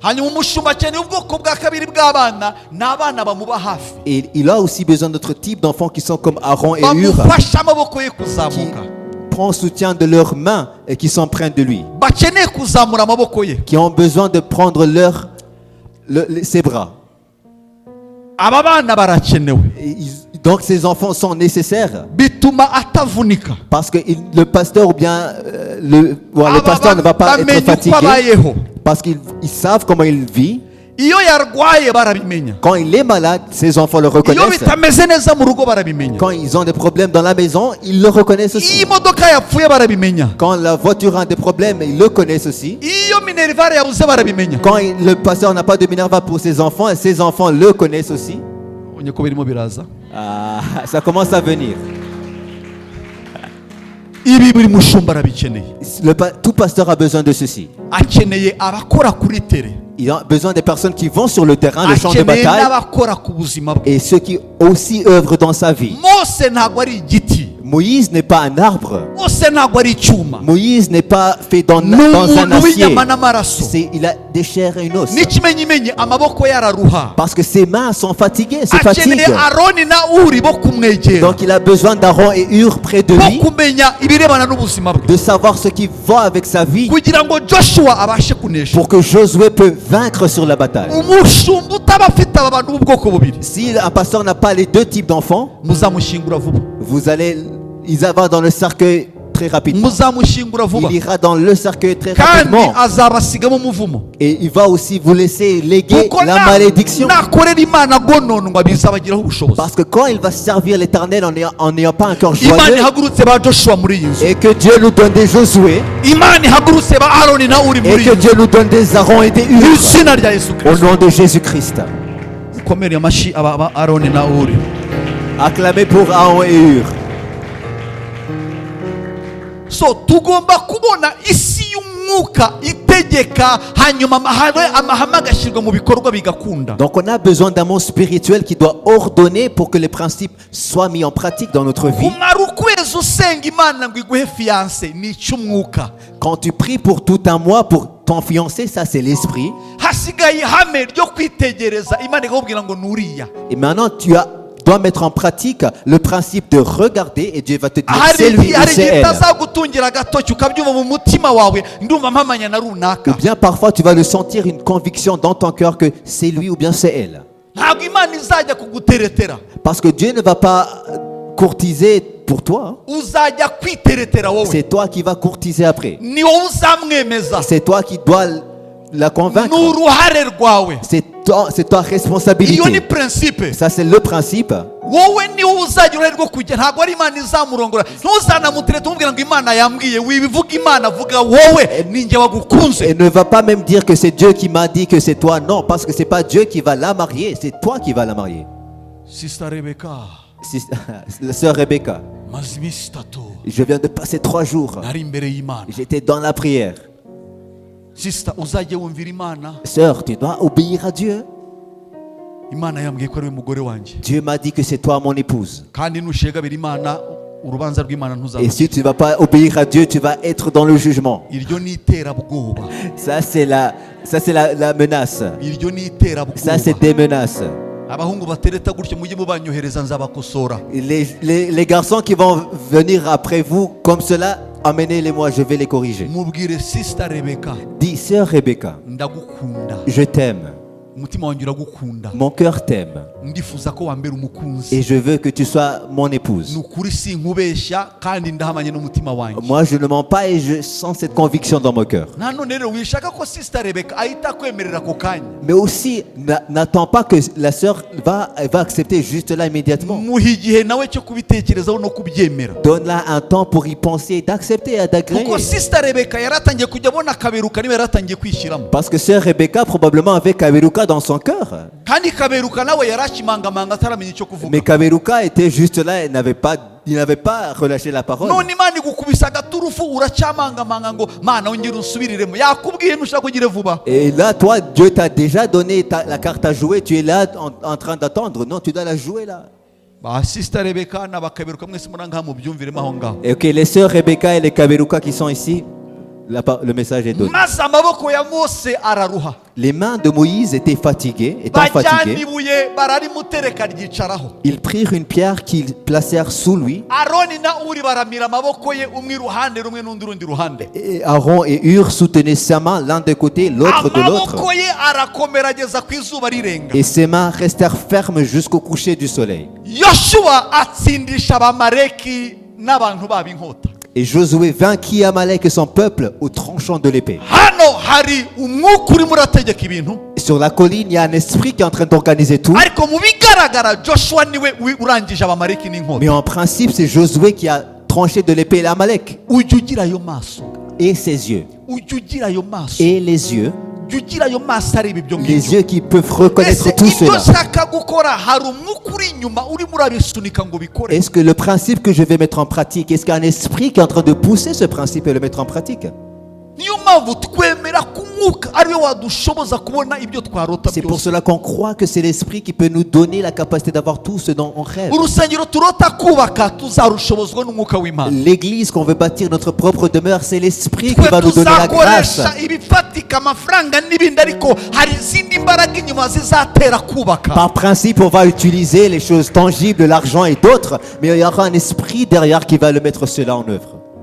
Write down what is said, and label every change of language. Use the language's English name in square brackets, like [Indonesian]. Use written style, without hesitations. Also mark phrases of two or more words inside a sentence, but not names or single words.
[French] Et il a aussi besoin d'autres types d'enfants qui sont comme Aaron et Hur, qui prend soutien de leurs mains et qui sont près de lui, qui ont besoin de prendre ses bras. Donc ces enfants sont nécessaires parce que le pasteur ou bien le pasteur ne va pas être fatigué Parce qu'ils savent comment il vit. [Kinyarwanda] iyo yarwaye barabimenya. [French] Quand il est malade, ses enfants le [Kinyarwanda] iyo [French] reconnaissent. [Kinyarwanda] bitameze neza mu rugo barabimenya. [French] Quand ils ont des problèmes dans la maison, ils le reconnaissent aussi. [Kinyarwanda] iyo imodoka yapfuye barabimenya. [French] Quand la voiture a des problèmes, ils le connaissent aussi. [Kinyarwanda] iyo minerivare yabuze barabimenya. [French] Quand le pasteur n'a pas de Minerva pour ses enfants le connaissent aussi. [Kinyarwanda] onye ko birimo biraza. [French] Ah, ça commence à venir. [Kinyarwanda] ibi buri mushumba arabikeneye. [French] Tout pasteur a besoin de ceci. [Kinyarwanda] akeneye abakora kuri tere. [French] Il a besoin des personnes qui vont sur le terrain, le champ de [Kinyarwanda] akeneye [French] bataille, [Kinyarwanda] n'abakora ku buzima bwe. [French] et ceux qui aussi œuvrent dans sa vie. [Kinyarwanda] mose ntabwo ari igiti. [French] Moïse n'est pas un arbre. [Kinyarwanda] mose ntabwo ari icyuma. [French] Moïse n'est pas fait dans [Kinyarwanda] ni [French] un [Kinyarwanda] umuntu [French] acier. [Kinyarwanda] w'inyama n'amaraso. [French] Il a des chairs et une os. [Kinyarwanda] n'ikimenyimenyi amaboko yararuha. [French] Parce que ses mains sont fatiguées, se [Kinyarwanda] akeneye [French] fatiguent. [Kinyarwanda] aroni na uri bo kumwegera. [French] Donc il a besoin d'Aaron et Hur près de [Kinyarwanda] bo [French] lui, [Kinyarwanda] kumenya ibirebana n'ubuzima bwe. [French] de savoir ce qui va avec sa vie, [Kinyarwanda] kugira ngo joshua abashe kunesha. [French] pour que Josué peut vaincre sur la bataille. [Kinyarwanda] umushumba utaba afite aba bantu b'ubwoko bubiri. [French] Si un pasteur n'a pas les deux types d'enfants, [Kinyarwanda] muzamushingura vuba. [French] ils vont dans le cercueil très rapidement. [Kinyarwanda] muzamushingura vuba. [French] Il ira dans le cercueil très [Kinyarwanda] kandi [French] rapidement. [Kinyarwanda] azabasigamo umuvumo. [French] Et il va aussi vous laisser léguer [Kinyarwanda] kuko [French] la malédiction. [Kinyarwanda] nakorera imana gononwa bizabagiraho ubushobozi. [French] Parce que quand il va servir l'Éternel en n'ayant pas un cœur [Kinyarwanda] imana [French] joyeux, [Kinyarwanda] ihagurutse ba joshua muri iyi nzu. [French] et que Dieu nous donne des Josué, [Kinyarwanda] imana ihagurutse ba aroni na uri [French] et [Kinyarwanda] muri [French] que [Kinyarwanda] iyi [French] Dieu nous donne des Aaron et des [Kinyarwanda] nzu. mu [French] Hur, [Kinyarwanda] izina rya yesu [French] au [Kinyarwanda] kirisito. [French] nom de Jésus-Christ. [Kinyarwanda] mukomere amashyi aba aroni na uri. [French] Acclamez pour Aaron et Hur. [Kinyarwanda] so tugomba kubona isi y'umwuka itegeka hanyuma amahame agashyirwa mu bikorwa bigakunda. [French] Donc on a besoin d'un monde spirituel qui doit ordonner pour que les principes soient mis en pratique dans notre vie. [Kinyarwanda] kumara ukwezi usenga imana ngo iguhe fiyanse ni icy'umwuka. [French] Quand tu pries pour tout un mois pour ton fiancé, ça c'est l'esprit. [Kinyarwanda] hasigaye ihame ryo kwitegereza imana ikakubwira ngo nuriya. [French] Et maintenant tu dois mettre en pratique le principe de regarder et Dieu va te dire c'est [Kinyarwanda] hari [French] lui ou c'est [Kinyarwanda] igihe [French] elle. [Kinyarwanda] itazagutungira agatoki ukabyumva mu mutima wawe ndumva mpamanya na runaka. [French] Ou bien parfois tu vas le sentir une conviction dans ton cœur que c'est lui ou bien c'est elle. [Kinyarwanda] ntabwo imana izajya kuguteretera. [French] Parce que Dieu ne va pas courtiser pour toi. [Kinyarwanda] uzajya kwiteretera wowe. [French] C'est toi qui vas courtiser après. [Kinyarwanda] ni wowe uzamwemeza. [French] C'est toi qui dois la convaincre. [Kinyarwanda] ni uruhare rwawe. [French] C'est ta [Kinyarwanda] iyo ni [French] responsabilité. principe. Ça c'est le principe. [Kinyarwanda] wowe ni wowe uzagira uruhare rwo kujya. ntabwo ari imana izamurongora. ntuzanamuterete umubwira ngo imana yambwiye. wibivuga imana, vuga wowe ninjye wagukunze. [French] Et ne va pas même dire que c'est Dieu qui m'a dit que c'est toi. Non, parce que c'est pas Dieu qui va la marier, c'est toi qui vas la marier. [Kinyarwanda] Sister Rebecca, [French] La sœur Rebecca, [Kinyarwanda] maze iminsi itatu [French] je viens de passer 3 jours. [Kinyarwanda] nari imbere y'imana. [French] J'étais dans la prière. [Kinyarwanda] Sister, uzajye wumvira imana. [French] Sœur, tu dois obéir à Dieu. [Kinyarwanda] imana yambwiye ko ari we mugore wanjye. [French] Dieu m'a dit que c'est toi mon épouse. [Kinyarwanda] kandi nushegabira imana urubanza rw'imana [French] Et [Kinyarwanda] ntuzaba. [French] si tu ne vas pas obéir à Dieu, tu vas être dans le jugement. [Kinyarwanda] iryo ni iterabwoba. [French] Ça c'est la menace. [Kinyarwanda] iryo ni [French] Ça c'est [Kinyarwanda] iterabwoba. [French] des menaces. [Kinyarwanda] abahungu batereta gutyo mujye mubanyohereza nzabakosora. [French] Les garçons qui vont venir après vous comme cela, amenez-les-moi, je vais les corriger. [Kinyarwanda] mubwire Sister Rebecca, [French] Dis, sœur Rebecca, [Kinyarwanda] ndagukunda. [French] je t'aime. [Kinyarwanda] umutima wanjye uragukunda. [French] Mon cœur t'aime. [Kinyarwanda] ndifuza ko wambera umukunzi. [French] Et je veux que tu sois mon épouse. [Kinyarwanda] ni ukuri sinkubeshya kandi ndahamanye n'umutima wanjye. [French] Moi, je ne mens pas et je sens cette conviction dans mon cœur. [Kinyarwanda] nta none rero wishaka ko Sister Rebecca ahita kwemerera ako kanya. [French] Mais aussi, n'attends pas que la sœur elle va accepter juste là immédiatement. [Kinyarwanda] muha igihe nawe cyo kubitekerezaho no kubyemera. [French] Donne-la un temps pour y penser, d'accepter et d'agréer. [Kinyarwanda] kuko Sister Rebecca yaratangiye kujya abona kaberuka niba yaratangiye kwishyiramo. [French] Parce que sœur Rebecca, probablement avec Kaberuka dans son cœur. [Kinyarwanda] kandi kaberuka nawe yarakimangamanga ataramenya icyo kuvuga. [French] Mais Kaberuka était juste là, il n'avait pas relâché la parole. [Kinyarwanda] none imana igukubisa agaturufu uracyamangamanga ngo mana wongere unsubiriremo. yakubwiye ntushaka kugire vuba. [French] Et là, toi, Dieu t'a déjà donné la carte à jouer, tu es là en train d'attendre. Non, tu dois la jouer là. [Kinyarwanda] ba Sister Rebecca n'abakaberuka mwese murangaha mubyumviremo aho ngaho. [French] Et ok, les sœurs Rebecca et les Kaberuka qui sont ici, le message est donné. [Kinyarwanda] maze amaboko ya mose araruha. [French] Les mains de Moïse étaient fatiguées, étant [Kinyarwanda] bajyana [French] fatiguées. [Kinyarwanda] ibuye bararimutereka ryicaraho. [French] Ils prirent une pierre qu'ils placèrent sous lui. [Kinyarwanda] aroni na uri baramira amaboko ye, umwe iruhande rumwe n'undi urundi ruhande. [French] Et Aaron et Hur soutenaient sa main l'un de côté, l'autre de l'autre. [Kinyarwanda] amaboko ye arakomera ageza ku izuba rirenga. [French] Et ses mains restèrent fermes jusqu'au coucher du soleil. [Kinyarwanda] yoshuwa atsindisha abamaleki n'abantu babo inkota. [French] Et Josué vainquit Amalek et son peuple au tranchant de l'épée. [Kinyarwanda] hano hari umwuka urimo urategeka ibintu, [French] Sur la colline, il y a un esprit qui est en train d'organiser tout. [Kinyarwanda] ariko mu bigaragara Joshua niwe urangije abamaleki n'inkota. [French] Mais en principe, c'est Josué qui a tranché de l'épée l'Amalek. [Kinyarwanda] ujya ugira ayo maso, [French] Et ses yeux. [Kinyarwanda] ujya ugira ayo maso, [French] Et les yeux. [Kinyarwanda] ujya ugira ayo maso areba ibyo [French] Les [Kinyarwanda] ngibyo. [French] yeux qui peuvent reconnaître [Kinyarwanda] Ese [French] tout [Kinyarwanda] ibyo [French] cela. [Kinyarwanda] nshaka gukora hari umwuka uri inyuma urimo urabisunika ngo bikore? [French] Est-ce que le principe que je vais mettre en pratique, est-ce qu'il y a un esprit qui est en train de pousser ce principe et le mettre en pratique? [Kinyarwanda] niyo mpamvu twemera ko umwuka ariwe wadushoboza kubona ibyo twarota [French] C'est pour [Kinyarwanda] byose. [French] cela qu'on croit que c'est l'esprit qui peut nous donner la capacité d'avoir tout ce dont on rêve. [Kinyarwanda] urusengero turota kubaka tuzarushobozwa n'umwuka w'Imana. [French] L'église qu'on veut bâtir, notre propre demeure, c'est l'esprit qui [Kinyarwanda] twe [French] va nous donner la grâce. [Kinyarwanda] tuzakoresha ibifatika amafaranga n'ibindi, ariko hari izindi mbaraga inyuma zizatera kubaka. [French] Par principe, on va utiliser les choses tangibles, l'argent et d'autres, mais il y aura un esprit derrière qui va le mettre cela en œuvre.